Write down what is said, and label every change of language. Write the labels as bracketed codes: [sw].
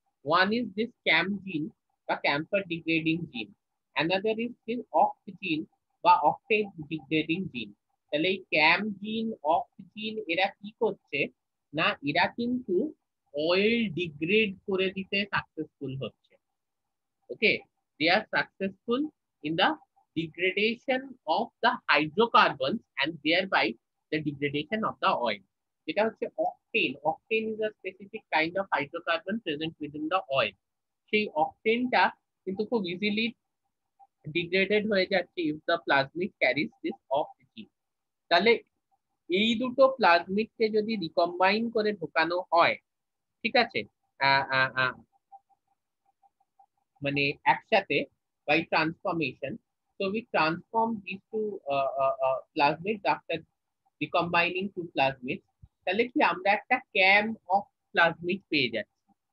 [en] One is this cam gene বা camphor degrading gene, another is this oct gene বা octane degrading gene. [bn] তাহলে এই ক্যাম জিন, অক্ট জিন এরা কি করছে না, এরা কিন্তু অয়েল ডিগ্রেড করে দিতে সাকসেসফুল হচ্ছে। [en] Okay, they are successful in the degradation of the hydrocarbons and thereby the degradation of the oil. [bn] যেটা হচ্ছে octane. [en] Octane is a specific kind of hydrocarbon present within the oil. [bn] সেই অকটেনটা কিন্তু খুব easily degraded হয়ে যাচ্ছে [en] if the plasmid carries this oxygen। [bn] তাহলে এই দুটো প্লাজমিডকে যদি রিকম্বাইন করে ঢোকানো হয়, ঠিক আছে, আহ আহ আহ মানে একসাথে, [en] by transformation, so we transform these two plasmids [bn] after recombining two plasmids, তাহলে কি আমরা একটা ক্যাম অফ প্লাজমিড পেয়ে যাচ্ছি।